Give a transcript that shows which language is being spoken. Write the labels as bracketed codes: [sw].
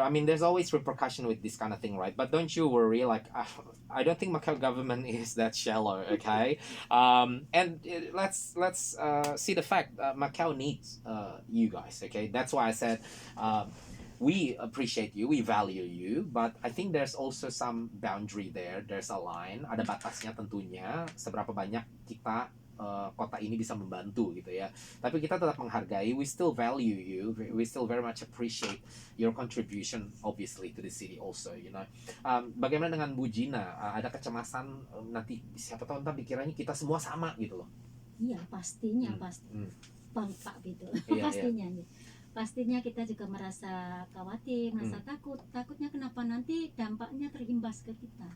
[en] I mean, there's always repercussion with this kind of thing, right? But don't you worry, like, I don't think Macau government is that shallow, okay? And let's see the fact Macau needs you guys, okay? That's why I said we appreciate you, we value you, but I think there's also some boundary there. There's a line, [id] ada batasnya tentunya, seberapa banyak kita kota ini bisa membantu gitu ya. Tapi kita tetap menghargai, [en] we still value you, we still very much appreciate your contribution obviously to the city also, [id] Bagaimana dengan Bu Gina? Ada kecemasan nanti siapa tahu ntar dikiranya kita semua sama gitu loh. Iya, pastinya pasti. Bangsa gitu. Pastinya kita juga merasa khawatir, merasa takutnya kenapa nanti dampaknya terimbas ke kita.